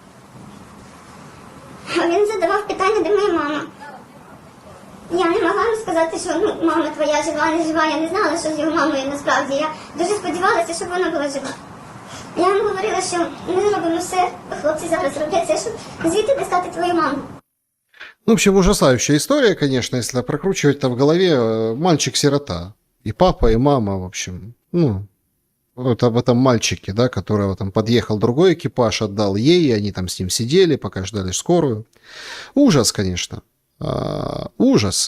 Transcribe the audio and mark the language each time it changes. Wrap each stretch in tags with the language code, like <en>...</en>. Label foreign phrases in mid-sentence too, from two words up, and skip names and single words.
<uk>Він задавав питання, де моя мама. Я не могла розказати, що мама твоя жива, не жива. Я не знала, що з його мамою насправді. Я дуже сподівалася, щоб вона була жива. Я йому говорила, що ми робимо все, хлопці зараз роблять все, щоб звідти достати твою маму.</uk> <ru>Ну, в общем, ужасающая история, конечно, если прокручивать это в голове. Мальчик-сирота. И папа, и мама, в общем. Вот об этом мальчике, да, которого там подъехал другой экипаж, отдал ей, и они там с ним сидели, пока ждали скорую. Ужас, конечно. Ужас.</ru>